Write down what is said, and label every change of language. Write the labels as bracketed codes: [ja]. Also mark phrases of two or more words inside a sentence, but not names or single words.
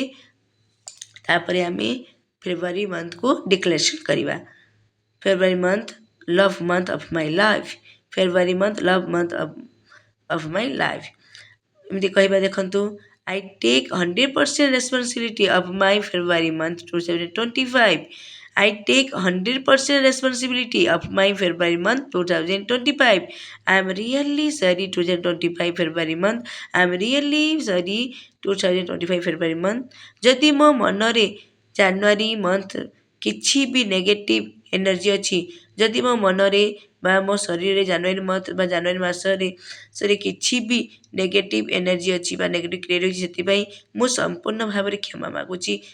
[or] ତାପରେ ଆମେ [en] February monthକୁ declaration [or] କରିବା। [en] February month, love month of my life. February month, love month of my life. [or] ଏମିତି କହିବା ଦେଖନ୍ତୁ। [en] I take 100% responsibility of my February month 2025. I take 100% responsibility of my February month 2025. I am really sorry 2025 February month. I am really sorry 2025 February month. [or] ଯଦି ମୋ ମନରେ [en] January month [or] କିଛି ବି [en] negative energy [or] ଅଛି, ଯଦି ମୋ ମନରେ ବା ମୋ ଶରୀରରେ [en] January month [or] ବା ଜାନୁଆରୀ ମାସରେ କିଛି ବି [en] negative energy [or] ଅଛି ବା [en] negative create [or] ହେଉଛି, ସେଥିପାଇଁ ମୁଁ ସମ୍ପୂର୍ଣ୍ଣ ଭାବରେ କ୍ଷମା ମାଗୁଛି।